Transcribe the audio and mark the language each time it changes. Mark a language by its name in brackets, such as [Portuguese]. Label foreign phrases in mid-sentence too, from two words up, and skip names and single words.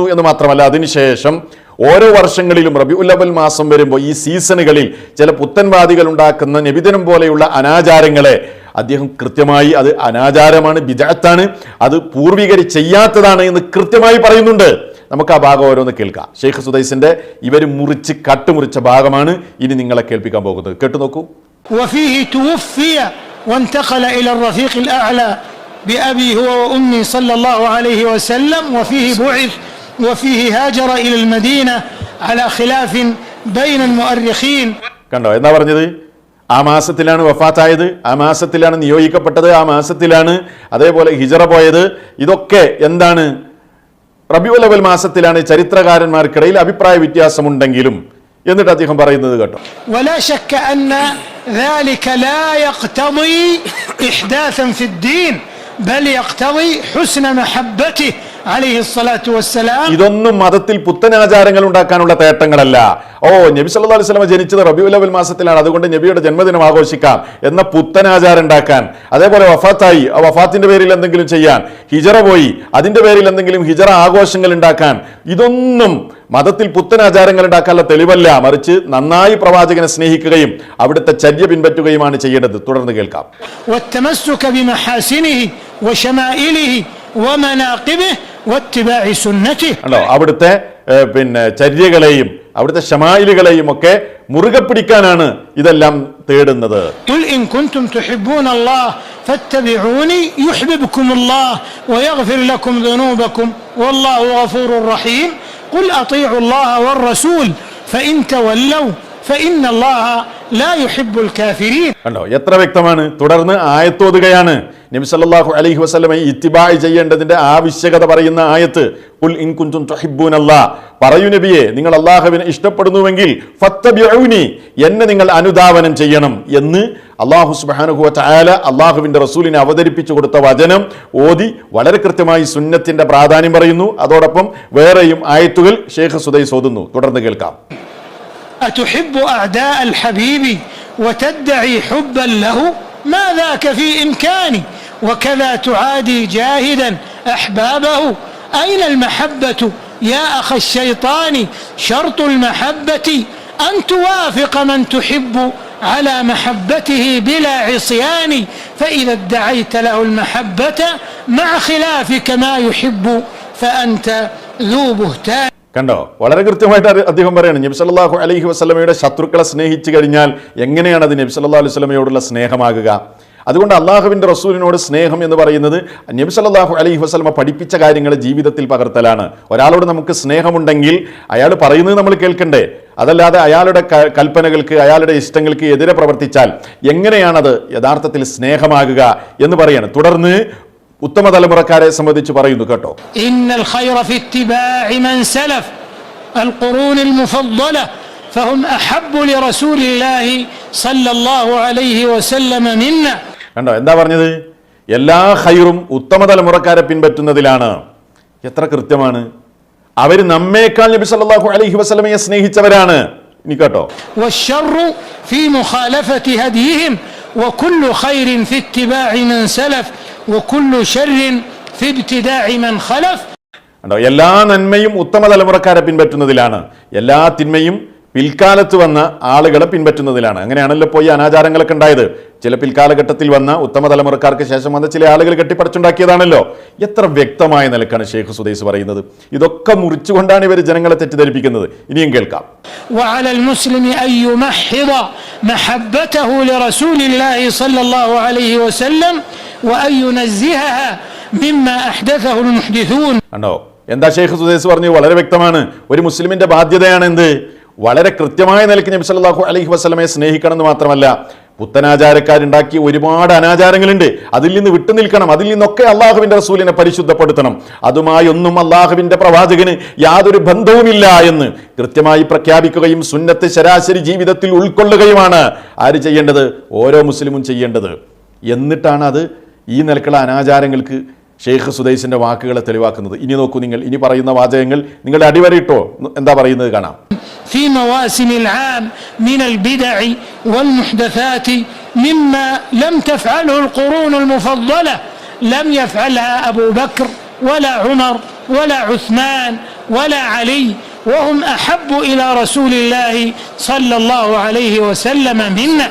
[Malayalam] എന്ന് മാത്രമല്ല, അതിനുശേഷം ഓരോ വർഷങ്ങളിലും റബീഉൽ അവ്വൽ മാസം വരുമ്പോൾ ഈ സീസണുകളിൽ ചില പുത്തൻവാദികൾ ഉണ്ടാക്കുന്ന നബിദിനം പോലെയുള്ള അനാചാരങ്ങളെ അദ്ദേഹം കൃത്യമായി അത് അനാചാരമാണ്, ബിദ്അത്താണ്, അത് പൂർവികർ ചെയ്യാത്തതാണ് എന്ന് കൃത്യമായി പറയുന്നുണ്ട്. നമുക്ക് ആ ഭാഗം ഓരോന്ന് കേൾക്കാം. ഷെയ്ഖ് സുദൈസിന്റെ ഇവർ കട്ടുമുറിച്ച ഭാഗമാണ് ഇനി നിങ്ങളെ കേൾപ്പിക്കാൻ പോകുന്നത്. കേട്ടു നോക്കൂ. [Arabic] وفيه توفي وانتقل إلى الرفيق الأعلى بأبي هو وأمي صلى الله عليه وسلم وفيه بعث وفيه هاجر إلى المدينة على خلاف بين المؤرخين. [Malayalam] കണ്ടോ എന്നാ പറഞ്ഞത്? ആ മാസത്തിലാണ് വഫാത്തായത്, ആ മാസത്തിലാണ് നിയോഗിക്കപ്പെട്ടത്, ആ മാസത്തിലാണ് അതേപോലെ ഹിജറ പോയത്. ഇതൊക്കെ എന്താണ്? റബീഉൽ അവ്വൽ മാസത്തിലാണ്. ചരിത്രകാരന്മാർക്കിടയിൽ അഭിപ്രായ വ്യത്യാസമുണ്ടെങ്കിലും എന്നിട്ട് അദ്ദേഹം പറയുന്നത് കേട്ടോ. [Arabic] ولا شك أن ذلك لا يقتضي إحداثا في الدين بل يقتضي حسن محبته عليه الصلاة والسلام. [Malayalam] ഇതൊന്നും മതത്തിൽ പുത്തനാചാരങ്ങൾ ഉണ്ടാക്കാനുള്ള തേട്ടങ്ങളല്ല. നബി [Arabic] صلى الله عليه وسلم [Malayalam] ജനിച്ചത് റബീഉൽ അവ്വൽ മാസത്തിലാണ്, അതുകൊണ്ട് നബിയുടെ ജന്മദിനം ആഘോഷിക്കാം എന്ന പുത്തനാചാരം ഉണ്ടാക്കാൻ, അതേപോലെ വഫാത്തായി ആ വഫാത്തിന്റെ പേരിൽ എന്തെങ്കിലും ചെയ്യാൻ, ഹിജറ പോയി അതിന്റെ പേരിൽ എന്തെങ്കിലും ഹിജറ ആഘോഷങ്ങൾ ഉണ്ടാക്കാൻ, ഇതൊന്നും മതത്തിൽ പുത്തനാചാരങ്ങൾ ഉണ്ടാക്കാനുള്ള തെളിവല്ല. മറിച്ച് നന്നായി പ്രവാചകനെ സ്നേഹിക്കുകയും അവിടുത്തെ ചര്യ പിൻപറ്റുകയുമാണ് ചെയ്യേണ്ടത്. തുടർന്ന് കേൾക്കാം. അവിടുത്തെ ചര്യകളെയും അവിടുത്തെ ശമായിലുകളെയും ഒക്കെ മുറുകെ പിടിക്കാനാണ് ഇതെല്ലാം തേടുന്നത്. [Arabic] قل أطيعوا الله والرسول فإن تولوا فإن الله لا يحب الكافرين. [Malayalam] കണ്ടോ എത്ര വ്യക്തമാണ്. തുടർന്ന് ആയത്തോതുകയാണ്. നബി [Arabic] صلى الله عليه وسلم [Malayalam] ഇത്തിബാഅ് ചെയ്യേണ്ടതിന്റെ ആവശ്യകത പറയുന്ന ആയത്ത്. [Arabic] قل إن كنتم تحبون الله, [Malayalam] പറയൂ നബിയെ, നിങ്ങൾ അല്ലാഹുവിനെ ഇഷ്ടപ്പെടുന്നുവെങ്കിൽ ഫത്തബിഊനി, എന്നെ നിങ്ങൾ അനുധാവനം ചെയ്യണം എന്ന് [Arabic] الله سبحانه وتعالى [Malayalam] അല്ലാഹുവിന്റെ റസൂലിനെ അവതരിപ്പിച്ചു കൊടുത്ത വചനം ഓതി വളരെ കൃത്യമായി സുന്നത്തിന്റെ പ്രാധാന്യം പറയുന്നു. അതോടൊപ്പം വേറെയും ആയത്തുകൾ ഷെയ്ഖ് സുദൈസ് ഓതുന്നു. തുടർന്ന് കേൾക്കാം. [Arabic] أتحب أعداء الحبيب وتدعي حبا له ما ذاك في إمكاني وكذا تعادي جاهدا أحبابه أين المحبة يا أخ الشيطان شرط المحبة أن توافق من تحب على محبته بلا عصيان فإذا ادعيت له المحبة مع خلافك ما يحب فأنت ذو بهتان. [Malayalam] കണ്ടോ വളരെ കൃത്യമായിട്ട് അദ്ദേഹം പറയാണ്, നബി [Arabic] صلى الله عليه وسلم [Malayalam] ശത്രുക്കളെ സ്നേഹിച്ചു കഴിഞ്ഞാൽ എങ്ങനെയാണ് അത് നബി [Arabic] صلى الله عليه وسلم [Malayalam] സ്നേഹമാകുക? അതുകൊണ്ട് അള്ളാഹുവിൻ്റെ റസൂലിനോട് സ്നേഹം എന്ന് പറയുന്നത് നബി [Arabic] صلى الله عليه وسلم [Malayalam] പഠിപ്പിച്ച കാര്യങ്ങൾ ജീവിതത്തിൽ പകർത്തലാണ്. ഒരാളോട് നമുക്ക് സ്നേഹമുണ്ടെങ്കിൽ അയാൾ പറയുന്നത് നമ്മൾ കേൾക്കണ്ടേ? അതല്ലാതെ അയാളുടെ കൽപ്പനകൾക്ക് അയാളുടെ ഇഷ്ടങ്ങൾക്ക് എതിരെ പ്രവർത്തിച്ചാൽ എങ്ങനെയാണത് യഥാർത്ഥത്തിൽ സ്നേഹമാകുക എന്ന് പറയാണ്. തുടർന്ന് ഉത്തമ തലമുറക്കാരെ സംബന്ധിച്ച് പറയുന്നു കേട്ടോ. [Arabic] إن الخير في اتباع من سلف القرون المفضلة فهم أحب لرسول الله صلى الله عليه وسلم منا. [Malayalam] കണ്ടോ എന്താ പറഞ്ഞത്? എല്ലാ ഖൈറും ഉത്തമ തലമുറക്കാരെ പിൻപറ്റുന്നതിലാണ്. എത്ര കൃത്യമാണ്! അവർ നമ്മേക്കാൾ നബി [Arabic] صلى الله عليه وسلم [Malayalam] സ്നേഹിച്ചവരാണ്. ഇനി കേട്ടോ, [Arabic] والشر في مخالفة هديهم وكل خير في اتباع من سلف وكل شر في ابتداع من خلف. [Malayalam] കണ്ടോ, എല്ലാ നന്മയും ഉത്തമ തലമുറക്കാരെ പിൻപറ്റുന്നതിലാണ്, എല്ലാ തിന്മയും പിൽക്കാലത്ത് വന്ന ആളുകളെ പിൻപറ്റുന്നതിലാണ്. അങ്ങനെയാണല്ലോ ഇപ്പോൾ ഈ അനാചാരങ്ങളൊക്കെ ഉണ്ടായത്. ചില പിൽക്കാലഘട്ടത്തിൽ വന്ന ഉത്തമ തലമുറക്കാർക്ക് ശേഷം വന്ന ചില ആളുകൾ കെട്ടിപ്പടച്ചുണ്ടാക്കിയതാണല്ലോ. എത്ര വ്യക്തമായ നിലക്കാണ് ഷെയ്ഖ് സുദൈസ് പറയുന്നത്. ഇതൊക്കെ മുറിച്ചുകൊണ്ടാണ് ഇവർ ജനങ്ങളെ തെറ്റിദ്ധരിപ്പിക്കുന്നത്. ഇനിയും കേൾക്കാം. [Arabic] وعلى المسلم أن يمحض محبته لرسول الله صلى الله عليه وسلم وأن ينزهها مما أحدثه المحدثون. [Malayalam] കണ്ടോ എന്താ ഷെയ്ഖ് സുദൈസ് പറഞ്ഞു? വളരെ വ്യക്തമാണ്. ഒരു മുസ്ലിമിന്റെ ബാധ്യതയാണ് എന്ത്? വളരെ കൃത്യമായ നിലയ്ക്ക് നബി [Arabic] صلى الله عليه وسلم [Malayalam] സ്നേഹിക്കണം എന്ന് മാത്രമല്ല, പുത്തനാചാരക്കാരുണ്ടാക്കിയ ഒരുപാട് അനാചാരങ്ങളുണ്ട്, അതിൽ നിന്ന് വിട്ടുനിൽക്കണം. അതിൽ നിന്നൊക്കെ അള്ളാഹുവിന്റെ റസൂലിനെ പരിശുദ്ധപ്പെടുത്തണം. അതുമായി ഒന്നും അള്ളാഹുവിന്റെ പ്രവാചകന് യാതൊരു ബന്ധവുമില്ല എന്ന് കൃത്യമായി പ്രഖ്യാപിക്കുകയും സുന്നത്ത് ശരാശരി ജീവിതത്തിൽ ഉൾക്കൊള്ളുകയുമാണ് ആര് ചെയ്യേണ്ടത്? ഓരോ മുസ്ലിമും ചെയ്യേണ്ടത്. എന്നിട്ടാണ് അത് ഈ നിലക്കുള്ള അനാചാരങ്ങൾക്ക് ഷെയ്ഖ് സുദൈസിന്റെ വാക്കുകളെ തെളിവാക്കുന്നത്. ഇനി നോക്കൂ നിങ്ങൾ, ഇനി പറയുന്ന വാചകങ്ങൾ നിങ്ങളുടെ അടിവരയിട്ടോ എന്താ പറയുന്നത് കാണാം. [Arabic] في مواسم العام من البدع والمحدثات مما لم تفعله القرون المفضلة لم يفعلها أبو بكر ولا عمر ولا عثمان ولا علي وهم أحب إلى رسول الله صلى الله عليه وسلم منا.